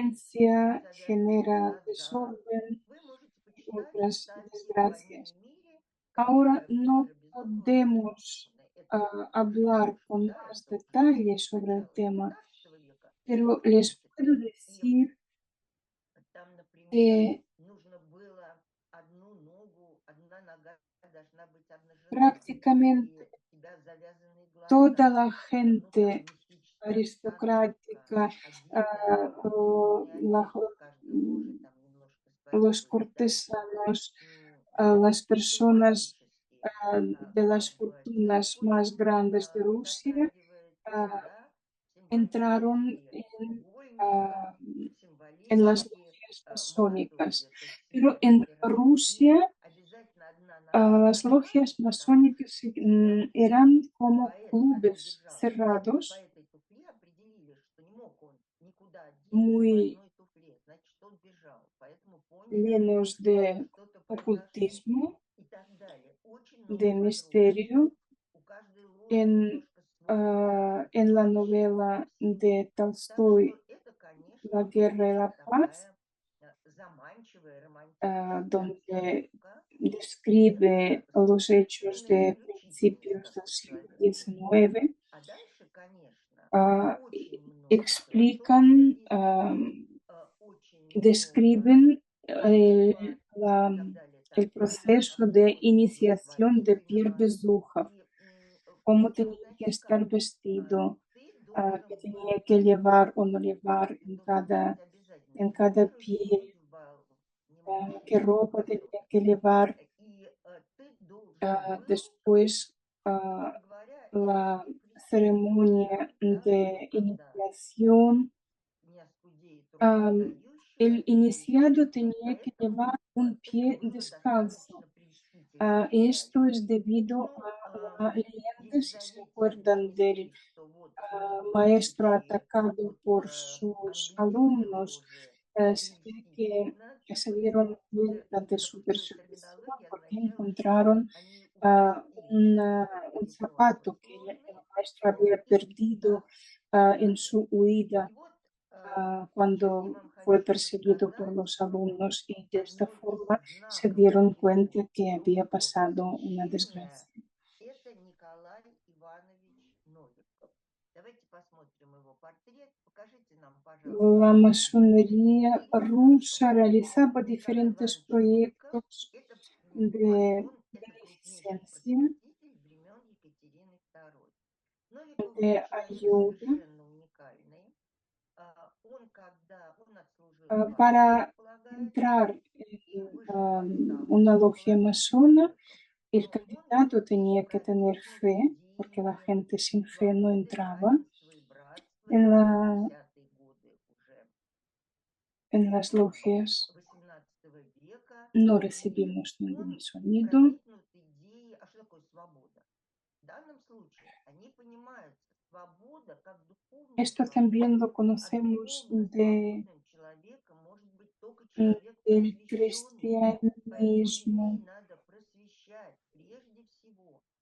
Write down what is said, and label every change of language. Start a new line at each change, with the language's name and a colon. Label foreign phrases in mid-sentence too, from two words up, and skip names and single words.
Spanish: violencia,
Russian: незавязанный
Spanish: genera
Russian: азарт.
Spanish: desorden
Russian: Вы можете
Spanish: y
Russian: почитать
Spanish: otras
Russian: статьи в
Spanish: desgracias.
Russian: «Войне и мире»,
Spanish: Ahora
Russian: которая
Spanish: no
Russian: Питера Безухова
Spanish: podemos
Russian: написана. Это уже
Spanish: hablar con
Russian: прошлое, да,
Spanish: más
Russian: это уже
Spanish: detalles sobre el
Russian: начало
Spanish: tema,
Russian: XIX века.
Spanish: pero
Russian: В
Spanish: les
Russian: принципе,
Spanish: puedo
Russian: и
Spanish: decir
Russian: там, например,
Spanish: que
Russian: нужно было одну ногу, одна нога должна быть обнажена,
Spanish: prácticamente
Russian: и у тебя завязанные
Spanish: toda
Russian: глаза.
Spanish: la
Russian: Ну, там
Spanish: gente
Russian: мистическая обстановка,
Spanish: aristocrática,
Russian: одетая в определенные одежды, каждая ложа mm, там немножко
Spanish: los
Russian: своей изящной,
Spanish: cortesanos, las personas
Russian: символически
Spanish: de las
Russian: как бы
Spanish: fortunas más
Russian: очень
Spanish: grandes de Rusia
Russian: затрагивает то, ah, да,
Spanish: entraron
Russian: символически ah, вольника,
Spanish: en las
Russian: символически
Spanish: logias
Russian: молодой
Spanish: masónicas.
Russian: это
Spanish: Pero
Russian: сила
Spanish: en
Russian: императора. И
Spanish: Rusia,
Russian: обязательно одна нога
Spanish: las
Russian: должна
Spanish: logias
Russian: быть, потому что
Spanish: masónicas
Russian: тебя
Spanish: eran como
Russian: поэт, когда
Spanish: clubes
Russian: бежал по
Spanish: cerrados,
Russian: этой туфле, определили, что не мог он никуда деться по muy одной туфле, значит, он бежал. Поэтому поняли,
Spanish: llenos
Russian: что
Spanish: de
Russian: что-то произошло
Spanish: ocultismo,
Russian: и так далее. Очень много
Spanish: de
Russian: подробностей.
Spanish: misterio.
Russian: У каждой ложи немножко свой
Spanish: En la
Russian: счет
Spanish: novela
Russian: всего.
Spanish: de
Russian: Так
Spanish: Tolstoy,
Russian: что это,
Spanish: La
Russian: конечно,
Spanish: guerra y
Russian: очень
Spanish: la paz,
Russian: такая заманчивая, романтическая
Spanish: donde
Russian: обстановка. И
Spanish: describe los hechos
Russian: совершенно
Spanish: de
Russian: исключительный
Spanish: principios del
Russian: состав
Spanish: siglo
Russian: человека.
Spanish: XIX,
Russian: А дальше, конечно, ah, очень много философской
Spanish: explican,
Russian: истины, очень много
Spanish: describen
Russian: мотивации и так далее, и так
Spanish: el
Russian: далее.
Spanish: proceso de
Russian: Вот
Spanish: iniciación de Pierre
Russian: Безухова. Безухов, И
Spanish: cómo
Russian: причем,
Spanish: tenía que
Russian: знаете
Spanish: estar
Russian: как,
Spanish: vestido,
Russian: ты
Spanish: que
Russian: должен был
Spanish: tenía que llevar o no llevar
Russian: эти туфли надеть обязательно
Spanish: en cada
Russian: первый же
Spanish: pie,
Russian: путь в бал, не можешь
Spanish: qué
Russian: без
Spanish: ropa tenía
Russian: поклонов.
Spanish: que llevar.
Russian: И ты должен был,
Spanish: Después,
Russian: грубо говоря,
Spanish: la
Russian: идти креститься,
Spanish: ceremonia
Russian: да,
Spanish: de
Russian: когда
Spanish: iniciación.
Russian: не оскудеет рука Am, дающего,
Spanish: el
Russian: и
Spanish: iniciado
Russian: креститься.
Spanish: tenía que
Russian: Поэтому
Spanish: llevar un
Russian: это
Spanish: pie
Russian: было
Spanish: descalzo.
Russian: достаточно прельстительное
Spanish: Esto
Russian: деяние.
Spanish: es debido
Russian: Ну,
Spanish: a la leyenda,
Russian: если
Spanish: si se
Russian: зайдете в
Spanish: acuerdan del
Russian: ремесли, что вот требуют
Spanish: maestro
Russian: случаи
Spanish: atacado
Russian: от
Spanish: por sus
Russian: английской
Spanish: alumnos.
Russian: ложи
Spanish: Se ve que
Russian: значит,
Spanish: se dieron cuenta de
Russian: это,
Spanish: su
Russian: то есть
Spanish: persecución
Russian: терминология
Spanish: porque
Russian: означала, что
Spanish: encontraron
Russian: они упустили
Spanish: un
Russian: ритуал
Spanish: zapato que el
Russian: послушный,
Spanish: maestro había
Russian: да,
Spanish: perdido
Russian: и
Spanish: en
Russian: так
Spanish: su
Russian: далее.
Spanish: huida
Russian: И вот сейчас я
Spanish: cuando
Russian: вам
Spanish: fue
Russian: хочу
Spanish: perseguido por
Russian: рассказать
Spanish: los alumnos y de esta
Russian: одно из
Spanish: forma se
Russian: знаковых
Spanish: dieron cuenta
Russian: периодов
Spanish: que había
Russian: русского
Spanish: pasado una
Russian: просвещения. desgracia. Это Николай Иванович Новиков. Давайте посмотрим его портрет. Покажите нам, пожалуйста,
Spanish: La
Russian: его кисти.
Spanish: masonería
Russian: И хорошо.
Spanish: rusa realizaba
Russian: Николай
Spanish: diferentes
Russian: Иванович Новиков,
Spanish: proyectos
Russian: это,
Spanish: de
Russian: пардон, это крупнейший
Spanish: beneficencia,
Russian: просветитель времен Екатерины II. Новиков был
Spanish: de
Russian: человек
Spanish: ayuda,
Russian: совершенно уникальный. Он, когда он отслужил в армии,
Spanish: para
Russian: как полагается,
Spanish: entrar
Russian: и
Spanish: en
Russian: вышел в
Spanish: una
Russian: отставку,
Spanish: logia
Russian: положительным
Spanish: masona.
Russian: человеком,
Spanish: El
Russian: но он был
Spanish: candidato tenía que tener
Russian: проникнут
Spanish: fe, porque la
Russian: идеями
Spanish: gente sin fe no
Russian: свободы,
Spanish: entraba.
Russian: равенства и братства.
Spanish: En,
Russian: Это
Spanish: la,
Russian: 50-е годы уже
Spanish: en las logias
Russian: XVIII века.
Spanish: no
Russian: И
Spanish: recibimos ningún
Russian: он
Spanish: sonido.
Russian: проникнут идеей, а что такое свобода? В данном случае они понимают, свобода как духовная
Spanish: Esto también
Russian: свобода.
Spanish: lo
Russian: А
Spanish: conocemos
Russian: духовно свободным человеком может быть только человек
Spanish: del
Russian: просвещенный. Поэтому людей
Spanish: cristianismo
Russian: надо просвещать прежде всего.